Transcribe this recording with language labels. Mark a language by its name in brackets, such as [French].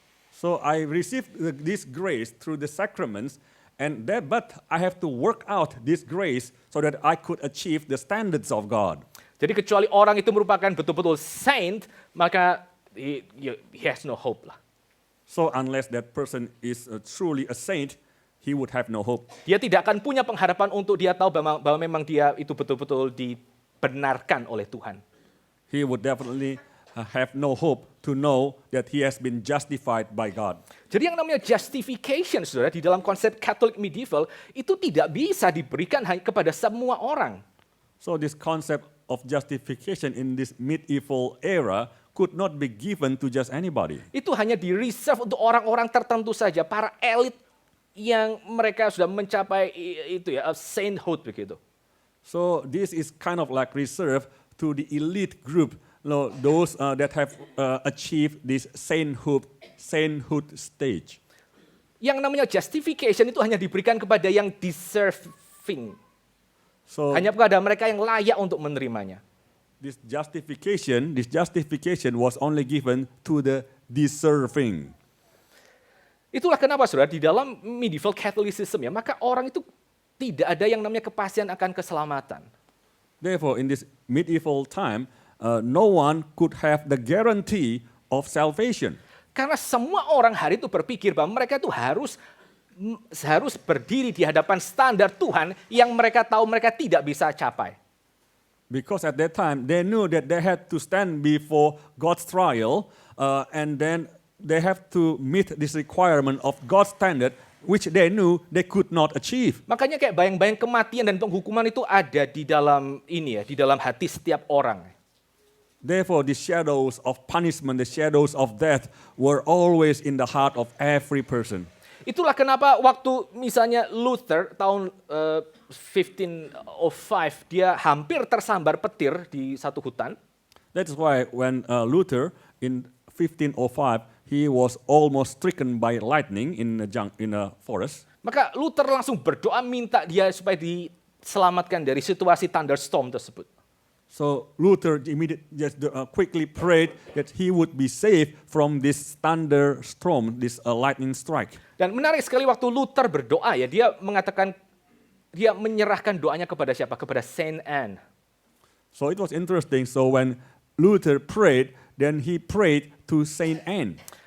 [English] So I received this grace through the sacraments, but I have to work out this grace so that I could achieve the standards of God. [Indonesian] Jadi kecuali orang itu merupakan betul-betul saint, maka [English] he has no hope [Indonesian] lah. [English] So unless that person is truly a saint, he would have no hope. [Indonesian] Dia tidak akan punya pengharapan untuk dia tahu bahwa memang dia itu betul-betul dibenarkan oleh Tuhan. [English] He would definitely have no hope to know that he has been justified by God. [Indonesian] Jadi yang namanya justification, saudara, di dalam konsep Catholic medieval, itu tidak bisa diberikan hanya kepada semua orang. [English] So this concept of justification in this medieval era could not be given to just anybody. [Indonesian] Itu hanya di-reserve untuk orang-orang tertentu saja, para elit yang mereka sudah mencapai itu ya, sainthood begitu. [English] So this is kind of like reserved to the elite group, those that have achieved this sainthood stage. [Indonesian] Yang namanya justification itu hanya diberikan kepada yang deserving. [English] So [Indonesian] Hanya kepada mereka yang layak untuk menerimanya. [English] this justification was only given to the deserving. [Indonesian] Itulah kenapa, saudara, di dalam medieval Catholicism ya, maka orang itu tidak ada yang namanya kepastian akan keselamatan. [English] Therefore, in this medieval time, no one could have the guarantee of salvation. [Indonesian] Karena semua orang hari itu berpikir bahwa mereka itu harus berdiri di hadapan standar Tuhan yang mereka tahu mereka tidak bisa capai. [English] Because at that time, they knew that they had to stand before God's trial, and then they have to meet this requirement of God's standard, which they knew they could not achieve. [Indonesian] Makanya kayak bayang-bayang kematian dan penghukuman itu ada di dalam ini ya, di dalam hati setiap orang. [English] Therefore, the shadows of punishment, the shadows of death were always in the heart of every person. [Indonesian] Itulah kenapa waktu misalnya Luther tahun 1505 dia hampir tersambar petir di satu hutan. [English] That is why when Luther in 1505 he was almost stricken by lightning in a forest. [Indonesian] Maka Luther langsung berdoa minta dia supaya diselamatkan dari situasi thunderstorm tersebut. [English] So Luther quickly prayed that he would be saved from this thunderstorm, this lightning strike. [Indonesian] Dan menarik sekali waktu Luther berdoa ya, dia mengatakan dia menyerahkan doanya kepada siapa? Kepada Saint Anne. [English] So it was interesting. So when Luther prayed, then he prayed to Saint Anne.